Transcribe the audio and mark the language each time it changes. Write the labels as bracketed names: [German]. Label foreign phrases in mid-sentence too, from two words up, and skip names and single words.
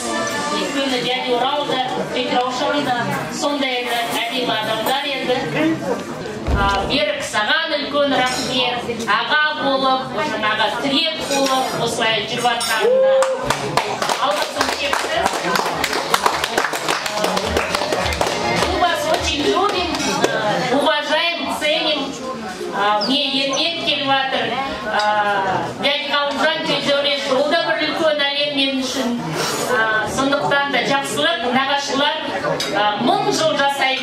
[Kazakh] Өйткені дядя Урал да, тетя Раушан да сондай әдемі адамдар еді. Берік, саған үлкен рахмет, аға болып, жаңағы тірек болып, осылай жүріп жатқанына алғысым шексіз. [Russian] Мы вас очень любим, уважаем, ценим. [Kazakh] Мне ермек келіп жатыр. Дядя Қалымжан Тезеуреш, ол да бір үлкен әлем мен үшін. Сондықтан да жақсылық, нағашылар 1000 жыл жасайды.